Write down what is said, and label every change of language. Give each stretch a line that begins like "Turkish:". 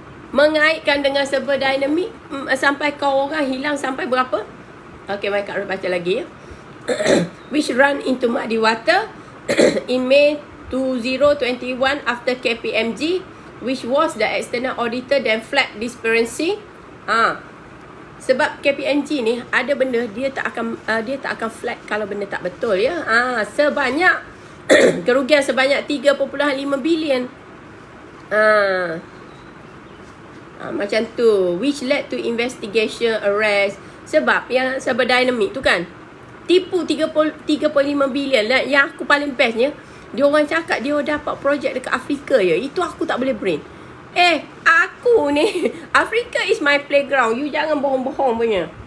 Malay: Mengaitkan dengan server dynamic sampai kau orang hilang sampai berapa? Okey, baik Kak baca lagi ya.
English: Which run into muddy water in May 2021 after KPMG, which was the external auditor, then flagged disparity.
Malay: Sebab KPMG ni ada benda dia tak akan flag kalau benda tak betul ya. Sebanyak kerugian sebanyak 3.5 bilion. Macam tu,
English: which led to investigation, arrest.
Malay: Sebab yang server dynamic tu kan tipu 3.5 bilion lah. Yang aku paling bestnya, dia orang cakap dia dapat projek dekat Afrika ya. Itu aku tak boleh brain. Aku ni Afrika
English: is my playground.
Malay: You jangan bohong-bohong punya.